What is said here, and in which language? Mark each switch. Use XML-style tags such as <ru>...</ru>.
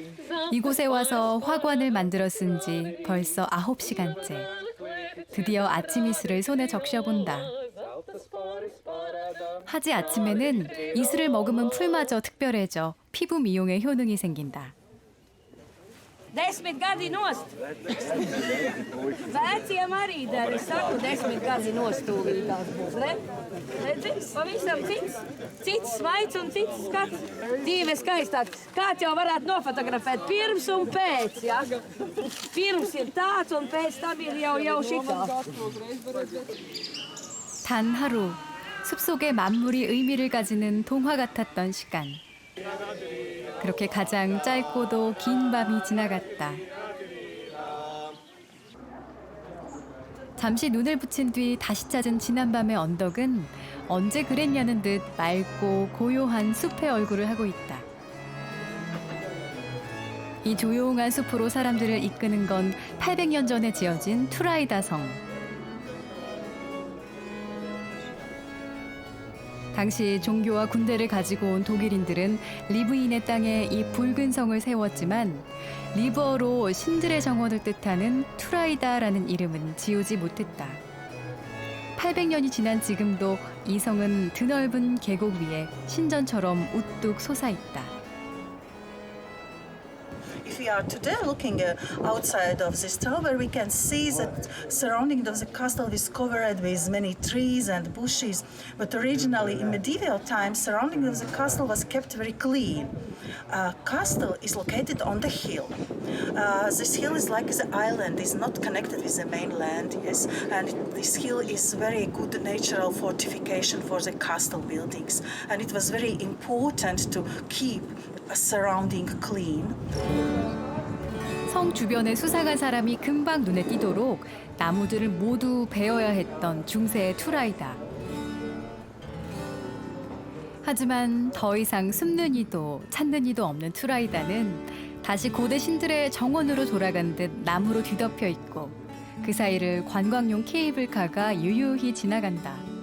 <ko>이곳에 와서 화관을 만들어 쓴 지 벌써 9시간째. 드디어 아침 이슬을 손에 적셔본다. 하지 아침에는 이슬을 머금은 풀마저 특별해져 피부 미용에 효능이 생긴다.</ko> <lv>10 gadi nost. Veciem arī der, es saku, 10 gadi nost tūlītās būs, ne? Redzi, pavisam cits svaids un cits skats. Dzīve skaistāk. Kāds jau varētu nofotografēt pirms un pēc, ja? Pirms ir tāds un pēc tam ir jau šitā.</lv> <ko>단 하루, 숲속의 만물이 의미를 가지는 동화 같았던 시간. 그렇게 가장 짧고도 긴 밤이 지나갔다. 잠시 눈을 붙인 뒤 다시 찾은 지난밤의 언덕은 언제 그랬냐는 듯 맑고 고요한 숲의 얼굴을 하고 있다. 이 조용한 숲으로 사람들을 이끄는 건 800년 전에 지어진 투라이다 성. 당시 종교와 군대를 가지고 온 독일인들은 리브인의 땅에 이 붉은 성을 세웠지만 리브어로 신들의 정원을 뜻하는 투라이다라는 이름은 지우지 못했다. 800년이 지난 지금도 이 성은 드넓은 계곡 위에 신전처럼 우뚝 솟아있다.</ko> <en>If we are today looking outside of this tower, we can see that surrounding of the castle is covered with many trees and bushes. But originally, in medieval times, surrounding of the castle was kept very clean. Castle is located on the hill. This hill is like the island, is not connected with the mainland. Yes, and this hill is very good natural fortification for the castle buildings, and it was very important to keep surrounding clean.</en> <ko>성 주변에 수상한 사람이 금방 눈에 띄도록 나무들을 모두 베어야 했던 중세의 투라이다. 하지만 더 이상 숨는 이도 찾는 이도 없는 투라이다는 다시 고대 신들의 정원으로 돌아간 듯 나무로 뒤덮여 있고 그 사이를 관광용 케이블카가 유유히 지나간다.</ko>